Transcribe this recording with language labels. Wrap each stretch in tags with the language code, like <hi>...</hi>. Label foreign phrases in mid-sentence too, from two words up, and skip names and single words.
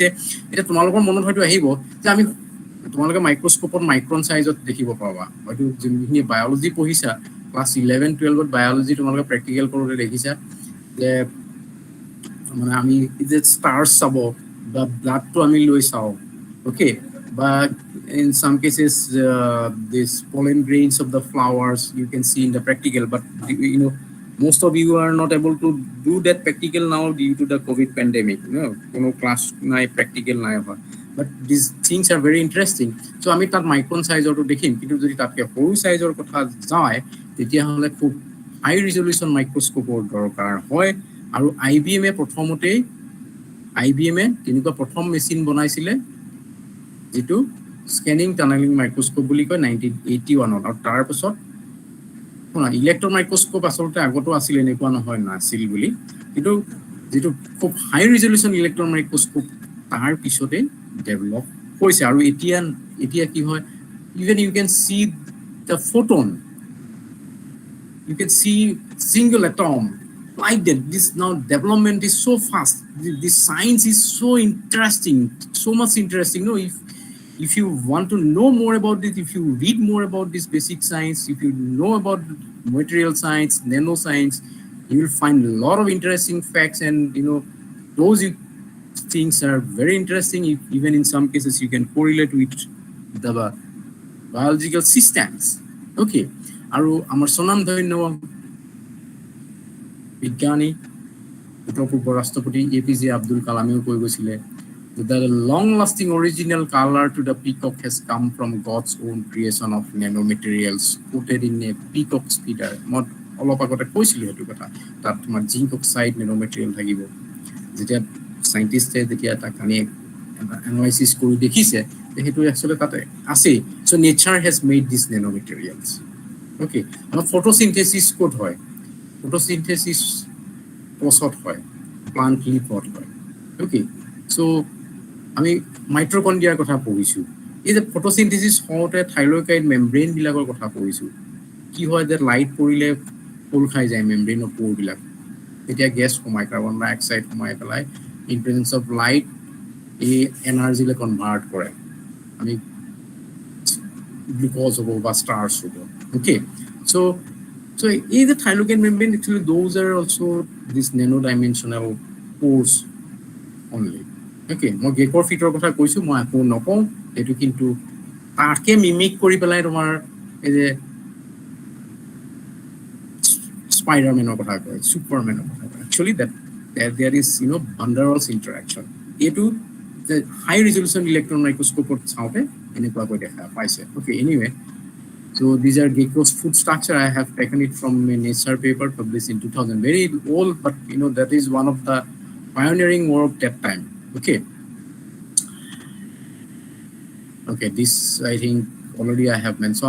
<as>এতিয়া তোমালোকৰ মনত হয়তো আহিব যে আমি তোমালোকে মাইক্ৰস্কোপত</as> <en>micron size</en> <as>দেখিব পাবা, হয়তো যোনখিনি বায়'লজি পঢ়িছা, ক্লাছ 11-12ত বায়'লজি তোমালোকে প্ৰেক্টিকেল কৰোঁতে দেখিছা যে মানে আমি যে ষ্টাৰ্ছ চাব বা ব্লাডটো আমি লৈ চাওঁ,</as> <en>okay, but in some cases this pollen grains of the flowers you can see in the practical, but most of you are not able to do that practical now due to the COVID pandemic.</en> <as>Class নাই, practical নাই হয়,</as> <en>but these things are very interesting.</en> <as>So আমি তাত</as> <en>micron size</en> <as>দেখিম, কিন্তু যদি তাতকে সৰু সাইজৰ কথা যায় তেতিয়াহ'লে খুব</as> <en>high resolution microscope</en> <as>দৰকাৰ হয়। আৰু IBM প্ৰথমতে তেনেকুৱা প্ৰথম মেচিন বনাইছিলে যেটো</as> <en>scanning tunneling microscope</en> <as>বুলি কয় 1981ত। আৰু তাৰ পিছত</as> <en>electron microscope</en> <as>আচলতে আগতো আছিল, এনেকুৱা নহয় নাছিল বুলি, কিন্তু যেটো খুব</as> <en>high resolution electron microscope</en> <as>তাৰ পিছতে ডেভেলপ হৈছে। আৰু এতিয়া কি হয়,</as> <en>even you can see the photon, you can see single atom like that. This now development is so fast, this science is so interesting, so much interesting. If you want to know more about it, if you read more about this basic science, if you know about material science, nanoscience, you will find a lot of interesting facts, and those things are very interesting. Even in some cases you can correlate with the biological systems.</en> <as>Okay, আৰু আমাৰ স্বনামধন্য বিজ্ঞানী উত্তৰ পূৰ্বৰ ৰাষ্ট্ৰপতি APJ আব্দুল কালামেও কৈ গৈছিলে,</as> <en>the long lasting original color to the peacock has come from God's own creation of nanomaterials coated in a peacock speeder.</en> <as>মই অলপ আগতে কৈছিলোঁ সেইটো কথা, তাত তোমাৰ</as> <en>zinc oxide nanomaterial</en> <as>থাকিব। যেতিয়া সাইন্টিষ্টে যেতিয়া তাক আনি এনালাইসিস কৰি দেখিছে সেইটো একচুৱেলি তাতে আছে।</as> <en>So nature has made these nanomaterials.</en> <as>Okay, আমাৰ ফটোসিনথেসিস ক'ত হয়? ফটোসিনথেসিস কোষত হয়,</as> <en>plant leaf</en> <as>হয়।</as> <en>Okay, so</en> <as>আমি মাইট্ৰকন্ড্ৰিয়াৰ কথা পঢ়িছোঁ। এই যে ফটোসিনথেসিস হওঁতে</as> <en>thyroid membrane</en> <as>বিলাকৰ কথা পঢ়িছোঁ। কি হয় যে লাইট পৰিলে ফুল খাই যায় মেমব্ৰেইনৰ প'ৰবিলাক, তেতিয়া গেছ সোমাই,</as> <en>carbon dioxide</en> <as>সোমাই পেলাই</as> <en>in presence of light</en> <as>এই এনাৰ্জিলৈ কনভাৰ্ট কৰে, আমি গ্লুকোজ হ'ব বা ষ্টাৰ্চ হ'ব।</as> <en>Okay, so in the thyroid membrane, actually those are also this nano-dimensional pores only.</en> <as>Okay, মই গেকৰ ফিটৰ কথা কৈছোঁ, মই আকৌ নকওঁ, এইটো কিন্তু তাকে মিমিক কৰি পেলাই তোমাৰ এই যে স্পাইডাৰমেনৰ কথা কয়, ছুপাৰমেনৰ কথা কয়।</as> <en>Actually that there is van der Waals interaction.</en> <as>এইটো যে</as> <en>high resolution electron microscope</en> <as>চাওঁতে এনেকুৱাকৈ দেখা পাইছে।</as> <en>Okay, anyway, so these are Gecko's food structure. I have taken it from a Nature paper published in 2000. Very old, but that is one of the pioneering work that time. Okay. Okay, this I think already I have mentioned.</en>